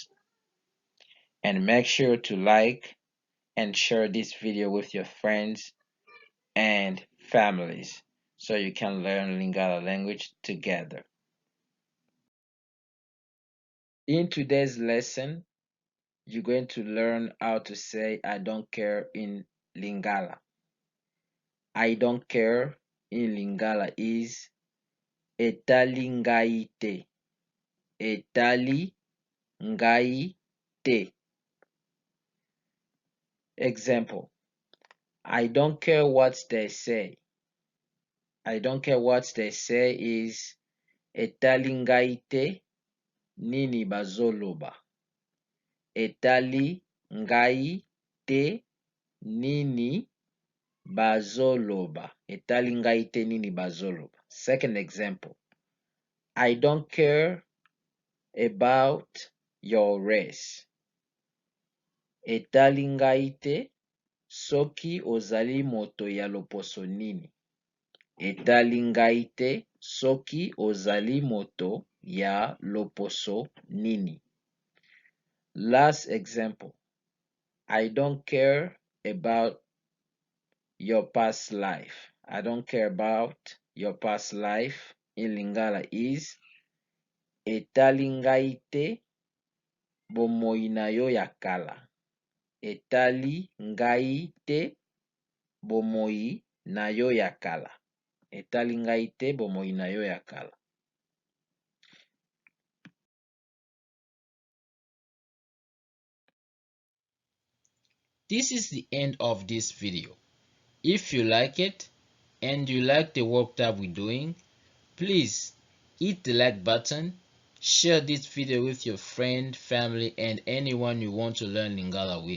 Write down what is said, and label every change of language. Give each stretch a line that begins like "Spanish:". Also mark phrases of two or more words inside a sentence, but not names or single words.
English: And make sure to like and share this video with your friends and families so you can learn Lingala language together. In today's lesson, you're going to learn how to say I don't care in Lingala. I don't care in Lingala is
Lingala: etali ngai te. Etali ngai te.
English: Example, I don't care what they say. I don't care what they say is
Lingala: etali ngai te nini bazoloba. Etali ngai te nini bazoloba. Etali ngai te nini bazoloba.
English: Second example, I don't care about your race.
Lingala: Etali ngai te soki ozali moto ya loposo nini. Etali ngai te soki ozali moto ya loposo nini.
English: Last example, I don't care about your past life. I don't care about your past life in Lingala is
Lingala: etali ngai te bomoi na yo ya kala. Etali ngai te bomoi na yo ya kala. Etali ngai te bomoi na yo ya kala.
English: This is the end of this video. If you like it and you like the work that we're doing, please hit the like button, share this video with your friend, family, and anyone you want to learn Lingala with.